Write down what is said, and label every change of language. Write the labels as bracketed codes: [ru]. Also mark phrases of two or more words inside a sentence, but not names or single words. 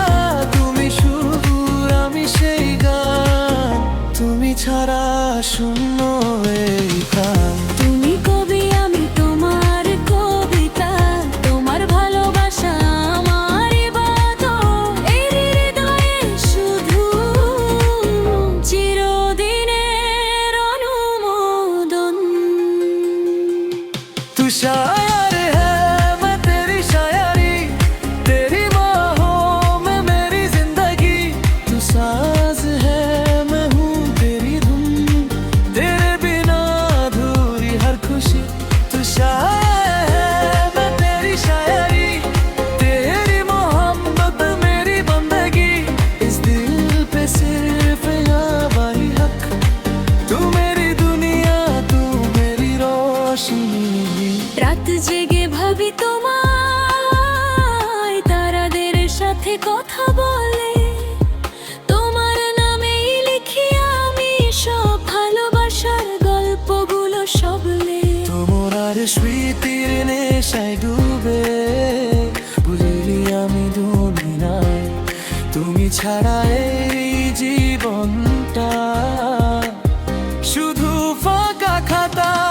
[bn] তুমি সুর, আমি সেই গান, তুমি ছাড়া শূন্য এই প্রাণ। তুমি কবি, আমি তোমার কবিতা, তোমার ভালোবাসা আমার ইবাদত। এই হৃদয়ে শুধু চিরদিনের অনুমোদন। [hi] तू शायर है मैं तेरी शायरी, तेरी बाहों में मेरी जिंदगी। तू साज है मैं हूँ तेरी धुन, तेरे बिना अधूरी हर खुशी। तू शायर है मैं तेरी शायरी, तेरी मोहब्बत मेरी बंदगी। इस दिल पे सिर्फ आवाही हक, तू मेरी दुनिया, तू मेरी रोशनी। [bn] রাত জেগে ভাবি তোমায়, তারাদের সাথে কথা বলে, তোমার নামেই লিখি আমি সব ভালোবাসার গল্পগুলো সবলে। তোমার স্মৃতির নেশায় ডুবে বুঝলি আমি দুনিয়ায়, তুমি ছাড়া এই জীবনটা শুধু ফাঁকা খাতা।